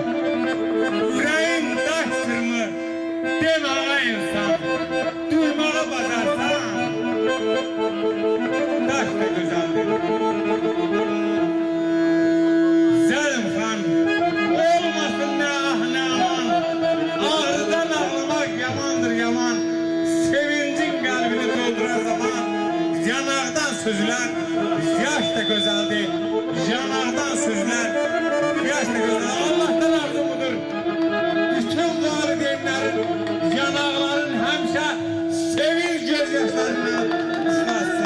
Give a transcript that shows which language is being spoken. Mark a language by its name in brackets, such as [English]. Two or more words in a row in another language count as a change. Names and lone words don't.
[Azerbaijani] Ürəyim daşdırmı, demə ay insan. Duymağa bacarsan, daş da gözəldir. Zəlim xan, olmasın nə ah nə aman. Ağrıdan ağlamak yamandır yaman. [Turkish] Sevincin kalbini dolduran zaman yanardan süzülen yaş da güzeldir. Yanardan süzülen yaş da güzeldir. Allah'tan arzumudur. Bütün valideynlerin, yanakların hemşe sevinç gözyaşlarına ıslatsın.